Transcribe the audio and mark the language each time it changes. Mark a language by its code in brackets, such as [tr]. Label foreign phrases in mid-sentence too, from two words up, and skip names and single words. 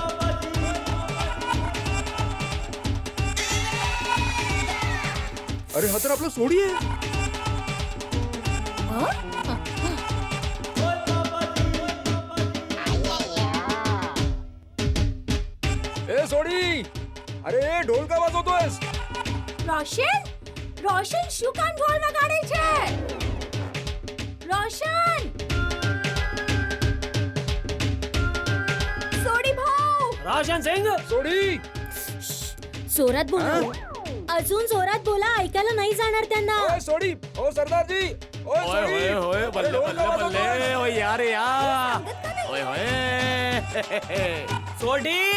[mr] अरे हा तर आपला सोडी आहे. ए सोडी, अरे ढोल का वाजवतोयस? [gu] રોશન, રોશન શું કામ ઢોલ વગાડે છે? રોશન! સોડી ભાऊ! [mr] रोशन सिंग. सोडी. जोरात बोला. अजून जोरात बोला, ऐकायला नाही जाणार त्यांना. ओए सोडी, ओ सरदारजी. ओए सोडी. होय अरे ढोल का वाजवतोयस? ओय यार या. ओय होय. सोडी.